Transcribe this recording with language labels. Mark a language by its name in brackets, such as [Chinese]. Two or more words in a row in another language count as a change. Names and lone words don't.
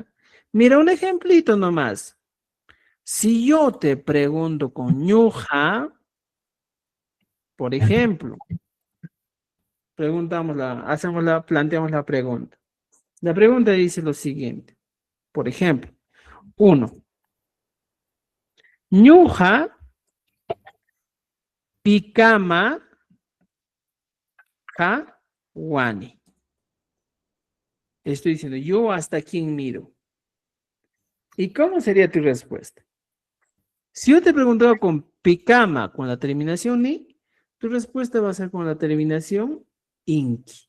[Spanish] Mira un ejemplito nomás. Si yo te pregunto con ñuja, por ejemplo, planteamos la pregunta. La pregunta dice lo siguiente. Por ejemplo, 1. [Quechua] Ñuja pikama ka wani. [Spanish] Estoy diciendo, yo hasta quién miro. ¿Y cómo sería tu respuesta? Si yo te preguntaba con pikama con la terminación ni, tu respuesta va a ser con la terminación inki.